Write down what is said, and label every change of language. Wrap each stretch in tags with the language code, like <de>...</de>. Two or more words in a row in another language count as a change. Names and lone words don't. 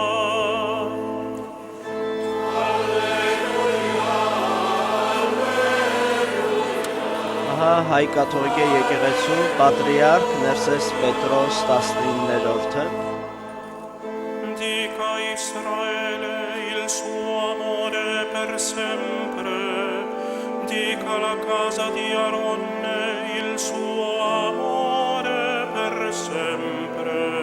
<hy>Ահա հայ կաթողիկե եկեղեցու պատրիարք Ներսես Պետրոս 19-րդը</hy> <it>Dica Israele il suo amore per sempre, dica la casa di Aronne il suo amore per sempre.</it>